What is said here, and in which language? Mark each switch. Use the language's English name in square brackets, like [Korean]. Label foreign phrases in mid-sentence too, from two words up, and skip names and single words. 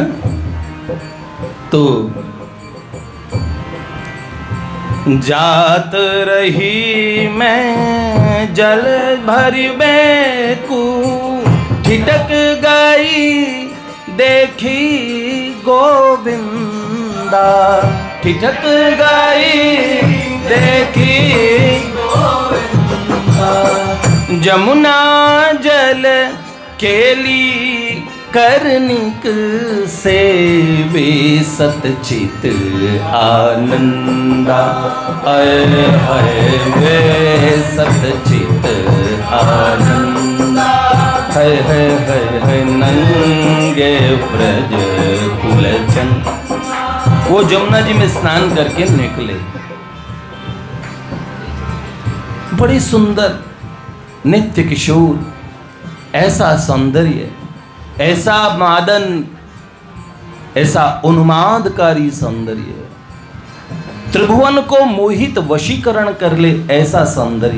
[Braj] तो जात रही मैं जल भरबे को, ठिठक गई देखी गोविंदा, ठिठक गई देखी गोविंदा। जमुना जल केली करनिक से वे सतचित आनंदा, अय हय वे सतचित आनंदा। हय हय हय हय नंगे ब्रज कुलचंद। [Hindi] वो जमुना जी में स्नान करके निकले। बड़ी सुंदर नित्य किशोर, ऐसा सौंदर्य, ऐसा मादन, ऐसा उन्मादकारी सौंदर्य, त्रिभुवन को मोहित वशीकरण कर ले ऐसा सौंदर्य।